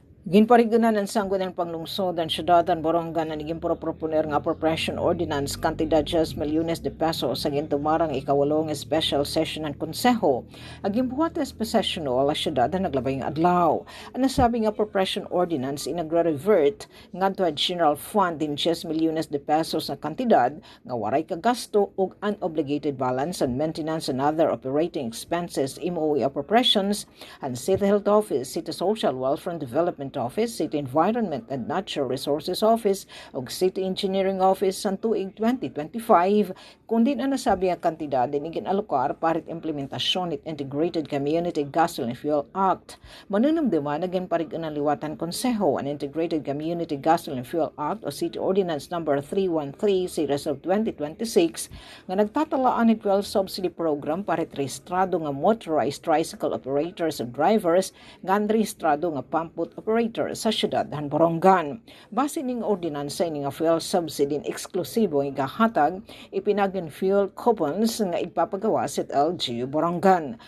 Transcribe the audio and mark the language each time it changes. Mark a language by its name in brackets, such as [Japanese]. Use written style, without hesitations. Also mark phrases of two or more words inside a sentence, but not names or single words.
[Waray] Ginparigunan ang sanggunan panglungsod ang syudadan Borongan na naging proponer nga [English] appropriation ordinance [Waray] kantidad 10 milyones de pesos sa gintumarang ikawalong [English] special session [Waray] ng konseho. Aging buhat sa sessional ang syudadan naglabay ng adlaw. Ang nasabing [English] appropriation ordinance [Waray] inagre-revert ngadto sa [English] general fund [Waray] din 10 milyones de pesos na kantidad nga waray kagasto ug [English] unobligated balance and maintenance and other operating expenses [Waray] MOE appropriations and City Health Office, City Social Welfare and Development Office, City Environment and Natural Resources Office ug City Engineering Office sa tuig 2025 kundi na nasabi ang kantidad din ginalokar para implementasyon it Integrated Community Gasoline Fuel Act. Manunumduman na ginparigunan liwatan konseho ang Integrated Community Gasoline Fuel Act o City Ordinance number 313 series of 2026 nga nagtatalaan ng [English] fuel subsidy program [Waray] para rehistrado nga [English] motorized tricycle operators [Waray] ug drivers nga rehistrado nga pamput operators sa syudad han Borongan. Base ning ordinansa ini nga [English] fuel subsidy [Waray] eksklusibo nga gahatag ipinagin [English] fuel coupons [Waray] nga ipapagawa sa LGU Borongan.